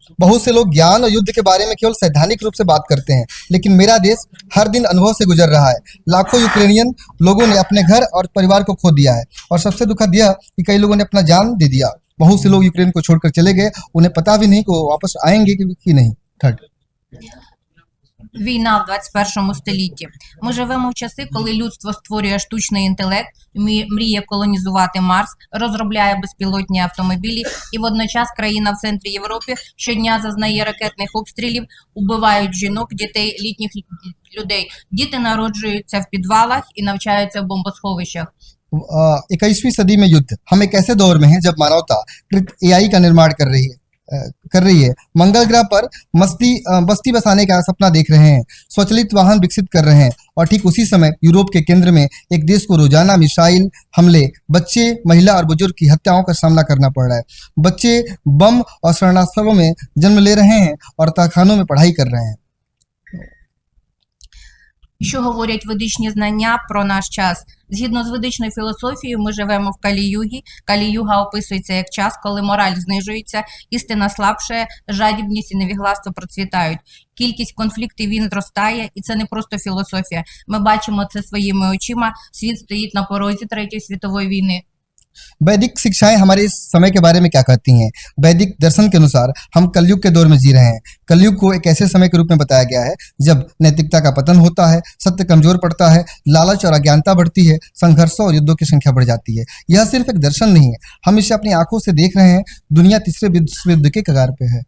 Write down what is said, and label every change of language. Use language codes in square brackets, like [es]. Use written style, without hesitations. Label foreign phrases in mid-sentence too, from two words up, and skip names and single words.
[hi] बहुत से लोग ज्ञान और युद्ध के बारे में केवल सैद्धांतिक रूप से बात करते हैं, लेकिन मेरा देश हर दिन अनुभव से गुजर रहा है। लाखों यूक्रेनियन लोगों ने अपने घर और परिवार को खो दिया है और सबसे दुखद यह कि कई लोगों ने अपना जान दे दिया। बहुत से लोग यूक्रेन को छोड़कर चले गए, उन्हें पता भी नहीं कि वो वापस आएंगे कि नहीं। थर्ड, [uk] Війна в 21 столітті. Ми живемо в часи, коли людство створює штучний інтелект, мріє колонізувати Марс, розробляє безпілотні автомобілі, і водночас країна в центрі Європи щодня зазнає ракетних обстрілів, убивають жінок, дітей, літніх людей. Діти народжуються в підвалах і навчаються в бомбосховищах. [hi] 21वीं सदी में युद्ध। हम एक ऐसे दौर में हैं जब मानवता एआई का निर्माण कर रही है। मंगल ग्रह पर बस्ती बसाने का सपना देख रहे हैं, स्वचालित वाहन विकसित कर रहे हैं और ठीक उसी समय यूरोप के केंद्र में एक देश को रोजाना मिसाइल हमले, बच्चे, महिला और बुजुर्ग की हत्याओं का सामना करना पड़ रहा है। बच्चे बम और शरणास्थलों में जन्म ले रहे हैं और तहखानों में पढ़ाई कर रहे हैं। [uk] Що говорять ведичні знання про наш час? Згідно з ведичною філософією, ми живемо в Калі-югі. Калі-юга описується як час, коли мораль знижується, істина слабшає, жадібність і невігластво процвітають. Кількість конфліктів він зростає, і це не просто філософія. Ми бачимо це своїми очима. Світ стоїть на порозі Третьої світової війни. [hi] वैदिक शिक्षाएं हमारे इस समय के बारे में क्या कहती हैं? वैदिक दर्शन के अनुसार हम कलयुग के दौर में जी रहे हैं। कलयुग को एक ऐसे समय के रूप में बताया गया है जब नैतिकता का पतन होता है, सत्य कमजोर पड़ता है, लालच और अज्ञानता बढ़ती है, संघर्षों और युद्धों की संख्या बढ़ जाती है। यह सिर्फ एक दर्शन नहीं है, हम इसे अपनी आंखों से देख रहे हैं। दुनिया तीसरे विश्व युद्ध के कगार पे है।